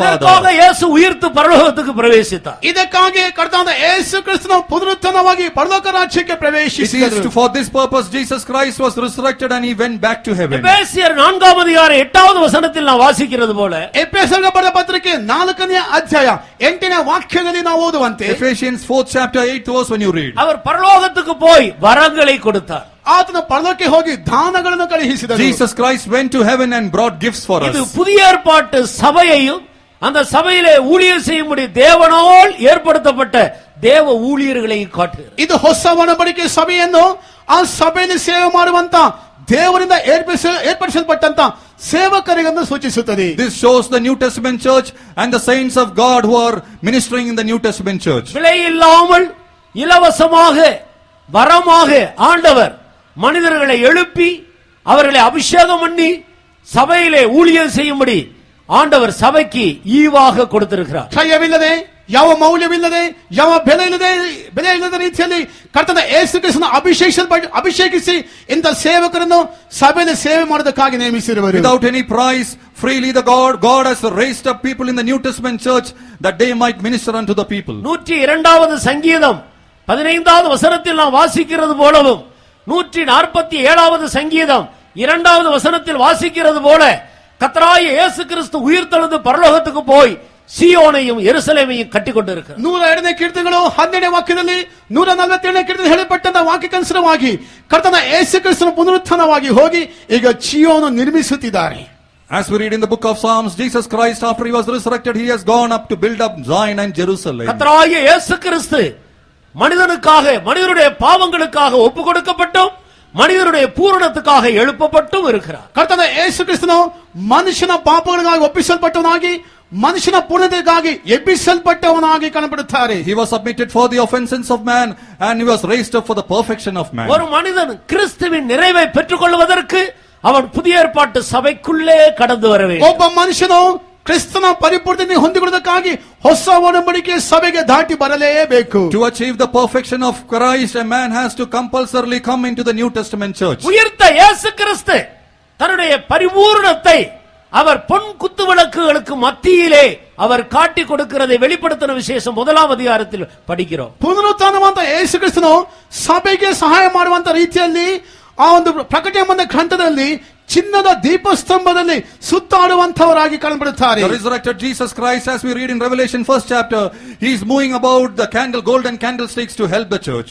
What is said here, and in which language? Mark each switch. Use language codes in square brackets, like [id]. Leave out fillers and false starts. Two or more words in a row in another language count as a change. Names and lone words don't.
[ta] இதற்காக [en] Father. [ta] இயேசு உயிர்த்து பரலோகத்துக்கு பிரவேசித்தார். [kn] ಇದಕ್ಕಾಗಿ ಕರ್ತನಾದ ಯೇಸು ಕ್ರಿಸ್ತನು ಪುನರುತ್ಥಾನವಾಗಿ ಪರಲೋಕ ರಾಜ್ಯಕ್ಕೆ [en] It [kn] ಪ್ರವೇಶಿಸಿದರು. [en] is for this purpose Jesus Christ was resurrected and He went back to heaven. [ta] எபேசியர் 4ஆம் அதிகாரம் 8வது வசனத்தில் நான் வாசிக்கிறது போல, [kn] ಎಫೆಸರಿಗೆ ಬರೆದ ಪತ್ರಿಕೆ 4ನೇ ಅಧ್ಯಾಯ 8ನೇ ವಾಕ್ಯದಲ್ಲಿ ನಾವು ಓದುವಂತೆ, [en] Ephesians 4th chapter 8th verse when you read. [ta] அவர் பரலோகத்துக்கு போய் வரங்களை கொடுத்தார். [kn] ಆತನ ಪರಲೋಕಕ್ಕೆ ಹೋಗಿ ದಾನಗಳನ್ನು ಕಳುಹಿಸಿದರು. [en] Jesus Christ went to heaven and brought gifts for [ta] இது [en] us. [ta] புதிய ஏற்பாட்டு சபையையும் அந்த சபையிலே ஊழியர் செய்யும்படி தேவனால் ஏற்படுத்தப்பட்ட தேவ ஊழியர்களையும் காட்டுகிறது. [kn] ಇದು ಹೊಸ ಒಡಂಬಡಿಕೆ ಸಭೆಯನ್ನು ಆ ಸಭೆಯಲ್ಲಿ ಸೇವೆ ಮಾಡುವಂತ ದೇವರಿಂದ ಏರ್ಪಡಿಸಲ್ಪಟ್ಟಂತ ಸೇವಕರಿಗನ್ನು ಸೂಚಿಸುತ್ತದೆ. [en] This shows the New Testament church and the saints of God who are ministering in the New Testament church. [ta] விலை இல்லாமல் இலவசமாக வரமாக ஆண்டவர் மனிதர்களை எழுப்பி அவர்களை அபிஷேகம் பண்ணி சபையிலே ஊழியம் செய்யும்படி ஆண்டவர் சபைக்கு ஈவாக கொடுத்திருக்கிறார். [kn] ಕ್ಷಯವಿಲ್ಲದೆ, ಯಾವ ಮೌಲ್ಯವಿಲ್ಲದೆ, ಯಾವ ಬೆಲೆ ಇಲ್ಲದ ರೀತಿಯಲ್ಲಿ ಕರ್ತನ ಯೇಸು ಕ್ರಿಸ್ತನ ಅಭಿಷೇಕಿಸಿ ಇಂಥ ಸೇವಕರನ್ನು ಸಭೆಯಲ್ಲಿ ಸೇವೆ ಮಾಡೋದಕ್ಕಾಗಿ ನೇಮಿಸಿರುವರು. [en] Without any price, freely God has raised up people in the New Testament church that they might minister unto the people. [ta] 102வது சங்கீதம் 15வது வசனத்தில் நாம் வாசிக்கிறது போலவும் 147வது சங்கீதம் 2வது வசனத்தில் வாசிக்கிறது போல கர்த்தராகிய இயேசு கிறிஸ்து உயிர்த்தெழுந்து பரலோகத்துக்கு போய் சீயோனையும் எருசலேமையும் கட்டிக்கொண்டிருக்கிறார். [kn] 102ನೇ ಕೀರ್ತನೆಗಳು 12ನೇ ವಾಕ್ಯದಲ್ಲಿ 147ನೇ ಕೀರ್ತನೆ ಹೇಳಲ್ಪಟ್ಟಂತ ವಾಕ್ಯಕ್ಕನುಸಾರವಾಗಿ ಕರ್ತನ ಯೇಸು ಕ್ರಿಸ್ತನ ಪುನರುತ್ಥಾನವಾಗಿ ಹೋಗಿ ಈಗ ಚೀಯೋನು ನಿರ್ಮಿಸುತ್ತಿದ್ದಾರೆ. [en] As we read in the book of Psalms, Jesus Christ after He was resurrected, He has gone up to build up Zion and Jerusalem. [ta] கர்த்தராகிய இயேசு கிறிஸ்து மனிதனுக்காக, மனிதனுடைய பாவங்களுக்காக ஒப்பு கொடுக்கப்பட்டும் மனிதனுடைய பூரணத்துக்காக எழுப்பப்பட்டும் இருக்கிறார். [kn] ಕರ್ತನ ಯೇಸು ಕ್ರಿಸ್ತನು ಮನುಷ್ಯನ ಪಾಪಗಳಿಗಾಗಿ ಒಪ್ಪಿಸಲ್ಪಟ್ಟವನಾಗಿ ಮನುಷ್ಯನ ಪೂರ್ಣತೆಗಾಗಿ ಎಬ್ಬಿಸಲ್ಪಟ್ಟವನಾಗಿ ಕಾಣப்படுತ್ತಾರೆ. [en] He was submitted for the offenses of man and He was raised up for the perfection of man. [ta] ஒரு மனிதன் கிறிஸ்துவின் நிறைவை பெற்றுக்கொள்வதற்கு அவன் புதிய ஏற்பாட்டு சபைக்குள்ளே கடந்து வர வேண்டும். [kn] ಒಬ್ಬ ಮನುಷ್ಯನು ಕ್ರಿಸ್ತನ ಪರಿಪೂರ್ಣತೆ ಹೊಂದಿಕೊಳ್ಳುವುದಕ್ಕಾಗಿ ಹೊಸ ಒಡಂಬಡಿಕೆ ಸಭೆಗೆ ದಾಟಿ ಬರಲೇಬೇಕು. [en] To achieve the perfection of Christ, a man has to compulsorily come into the New Testament church. [ta] உயிர்த்த இயேசு கிறிஸ்து தன்னுடைய பரிபூரணத்தை அவர் பொன் குத்துவிளக்குகளுக்கு மத்தியிலே அவர் காட்டி கொடுக்கிறதை வெளிப்படுத்தின விசேஷம் 1ஆம் அதிகாரத்தில் படிக்கிறோம். [kn] ಪುನರುತ್ಥಾನವಂತ ಯೇಸು ಕ್ರಿಸ್ತನು ಸಭೆಗೆ ಸಹಾಯ ಮಾಡುವಂತ ರೀತಿಯಲ್ಲಿ ಆ ಒಂದು ಪ್ರಕಟಣೆ ಗ್ರಂಥದಲ್ಲಿ ಚಿನ್ನದ ದೀಪಸ್ತಂಭದಲ್ಲಿ ಸುತ್ತಾಡುವಂತವರಾಗಿ ಕಾಣப்படுತ್ತಾರೆ. [en] The resurrected Jesus Christ, as we read in Revelation 1st chapter, He is moving about the golden candlesticks to help the church.